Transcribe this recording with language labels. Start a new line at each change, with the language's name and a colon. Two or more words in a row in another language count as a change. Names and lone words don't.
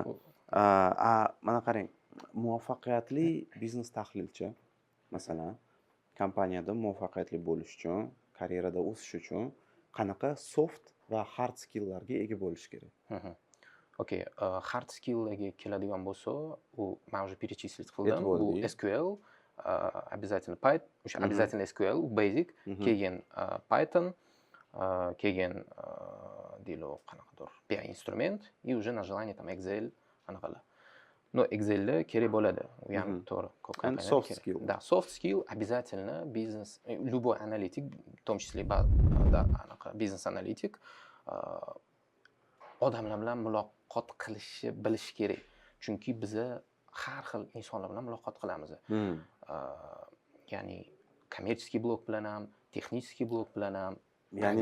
Uzbek: Mana qarang, muvaffaqiyatli biznes tahlilchi, masalan, kompaniyada muvaffaqiyatli bo'lish uchun, karyerada o'sish uchun qanaqa soft va
English: hard skilllarga
Uzbek: ega bo'lish kerak? Mhm. Okey,
English: hard skill'larga
Uzbek: keladigan bo'lsa, u man
Russian: уже перечислить
Uzbek: qildim. Aytib Bu bo'ldik. SQL, обязательно o'sha Mhm. обязательно SQL, u basic, Mhm. keyin Python, keyin deylik qanaqadir BI instrument
Russian: и уже на желание там
Uzbek: Excel anaqalar. Но Excel'da kerak bo'ladi. U ham Mhm. to'g'ri, ko'p
English: And
Uzbek: kompaniyada
English: soft
Uzbek: kerak.
English: skill.
Russian: Да,
English: soft skill
Russian: обязательно бизнес, любой аналитик, в том числе да,
Uzbek: anaqa biznes analitik odamlar bilan muloqot qilishni bilish kerak. Chunki biza har xil insonlar bilan muloqot qilamiz. Hmm. Ya'ni kommersiy blok bilan ham, texnik blok bilan ham, Ya'ni